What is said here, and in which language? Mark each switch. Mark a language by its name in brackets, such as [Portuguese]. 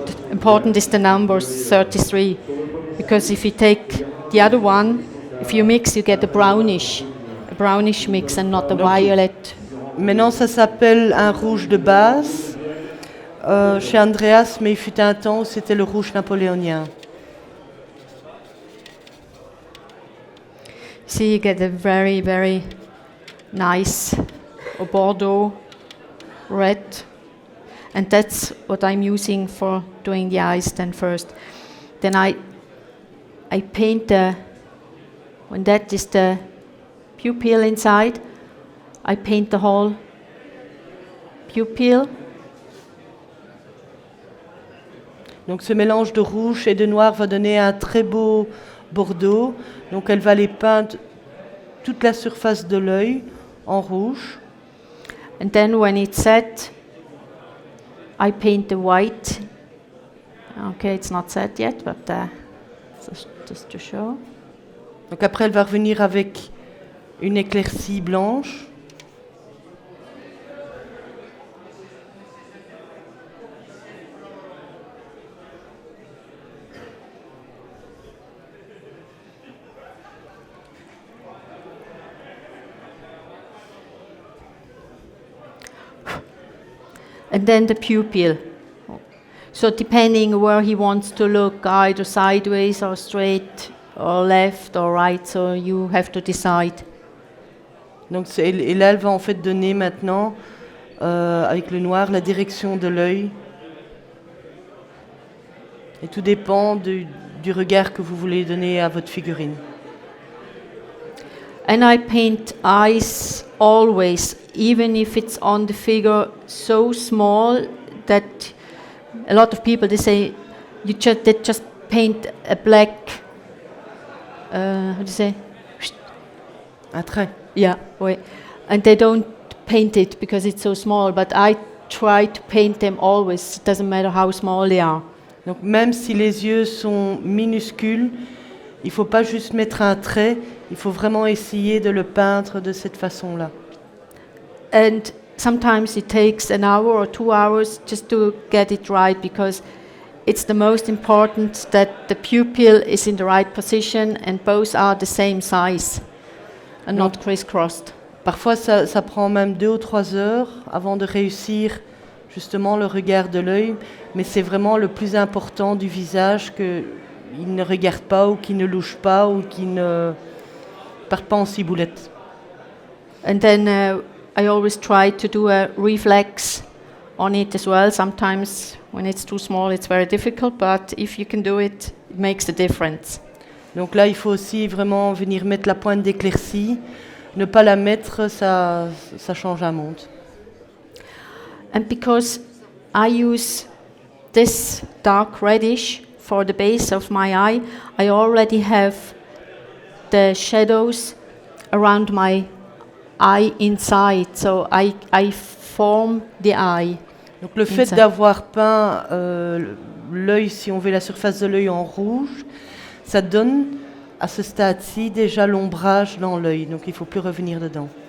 [English] Important is the number 33, because if you take the other one, if you mix, you get a brownish mix and not a violet. [French] Maintenant, ça s'appelle un rouge de base chez Andreas, mais il fut un temps où c'était le rouge napoléonien. [English] See, you get a very, very nice Bordeaux red. And that's what I'm using for doing the eyes then first. Then I paint when that is the pupil inside, I paint the whole pupil. [French] Donc ce mélange de rouge et de noir va donner un très beau bordeaux. Donc elle va les peindre toute la surface de l'œil en rouge. [English] And then when it's set, I paint the white. Okay, it's not set yet, but just to show. [French] Donc après elle va revenir avec une éclaircie blanche. [English] And then the pupil. So depending where he wants to look, either sideways or straight or left or right, so you have to decide. [French] Donc et là elle va en fait donner maintenant avec le noir la direction de l'œil. Et tout dépend du regard que vous voulez donner à votre figurine. [English] And I paint eyes always, even if it's on the figure so small that a lot of people, they say, they just paint a black, how do you say? [French] Un trait. [English] Yeah, oui. And they don't paint it because it's so small, but I try to paint them always. It doesn't matter how small they are. [French] Donc même si les yeux sont minuscules, il ne faut pas juste mettre un trait, il faut vraiment essayer de le peindre de cette façon-là. [English] And sometimes it takes an hour or 2 hours just to get it right, because it's the most important that the pupil is in the right position and both are the same size and not crisscrossed. [French] Parfois, ça prend même 2 ou 3 heures avant de réussir justement le regard de l'œil, mais c'est vraiment le plus important du visage, qu'il ne regarde pas ou qu'il ne louche pas ou qu'il ne parte pas en ciboulette. [English] And then I always try to do a reflex on it as well. Sometimes when it's too small it's very difficult, but if you can do it, it makes a difference. [French] Donc là, il faut aussi vraiment venir mettre la pointe d'éclaircie. Ne pas la mettre, ça change un monde. [English] And because I use this dark reddish for the base of my eye, I already have the shadows around my eye inside, so I form the eye. [French] Donc le fait d'avoir peint l'œil, si on veut la surface de l'œil en rouge, ça donne à ce stade-ci déjà l'ombrage dans l'œil, donc il ne faut plus revenir dedans.